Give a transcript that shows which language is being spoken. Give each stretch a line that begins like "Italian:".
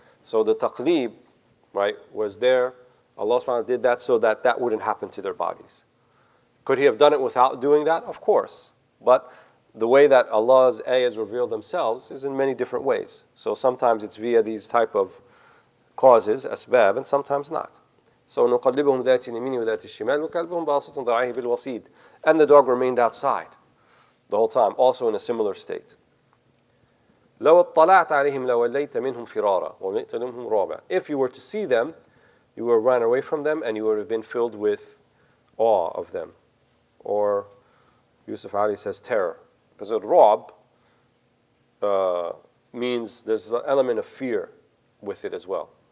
English: So the taqlib, right, was there. Allah subhanahu wa ta'ala did that so that that wouldn't happen to their bodies. Could He have done it without doing that? Of course. But the way that Allah's ayahs reveal themselves is in many different ways. So sometimes it's via these type of causes, asbab, and sometimes not. So
Arabic: نقلبهم ذات اليمين وذات الشمال وكلبهم باسط ذراعيه بالوصيد.
English: And the dog remained outside the whole time, also in a similar state.
Arabic: لو اطلعت عليهم لوليت منهم فرارا وملئت منهم رعبا.
English: If you were to see them, you would run away from them and you would have been filled with awe of them. Or Yusuf Ali says terror. Because a ra'b means there's an element of fear with it as well.